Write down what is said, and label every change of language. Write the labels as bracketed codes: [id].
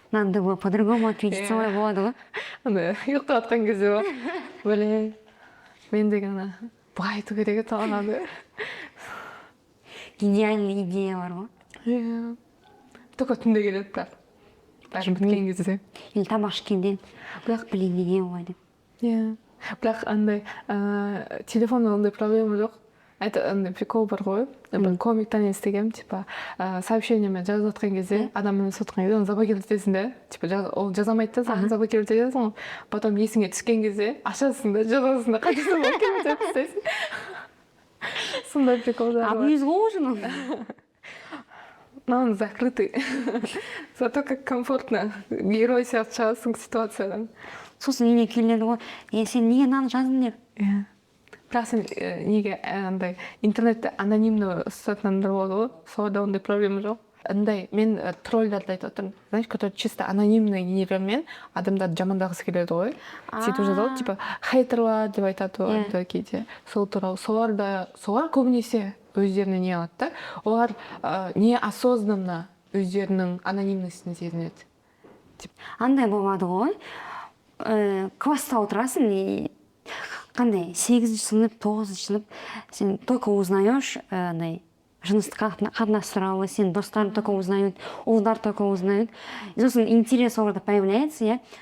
[ru] Надо было по-другому ответить, [kk] солай болады ғой. Андай ұйықтап жатқан кезде ғой. Блин, мен деген былай айту керек еді ананы. Идеальный идея бар ғой. Иә. Только түнде келеді бірақ. Бәрін біткен кезде. Или тамақ ішкенде, бірақ блин, неге олай деп. Иә. Бірақ андай телефонда ондай проблема жоқ. Андай прикол бар ғой. Бір комиктан естігем, типа сообщениемен жазып жатқан кезде, адаммен сотқан кезде, оны заблокировать да. Типа ол жазамайды да, саған заблокировать етесің ғой. Потом есіңе түскен кезде ашасың да, жазасың да, қайтадан заблокировать етіп тастайсың. Сондай приколдар бар. Абьюз ғой уже. [ru] Но он закрытый. Зато как комфортно. [kk] Герой сияқты шығасың ситуациядан. Сосын үйіне келеді ғой, сен неге мынаны жаздың деп. Иә. Бірақ сен неге андай интернетте анонимно ұстатындар болады ғой, соларда ондай проблема жоқ. Андай мен тролльдарды айтып отырмын, [ru] знаешь, которые чисто анонимный [kk] нелермен адамдарды жамандағысы келеді ғой. Сөйтіп жазады ғой, типа хейтерлар деп айтады ғой кейде. Сол туралы солар көбінесе өздеріне не алады да. Олар неосознанно өздерінің анонимностін сезінеді. Андай болады ғой. Класста отырасың, қандай 8-ші сынып, 9-ші сынып, сен [ru] только узнаешь, [kk] жыныстық қатынас туралы, сен достарың [ru] только узнают, [kk] ұлдар только узнают. И сосын интерес оларда [ru] появляется, [kk] иә.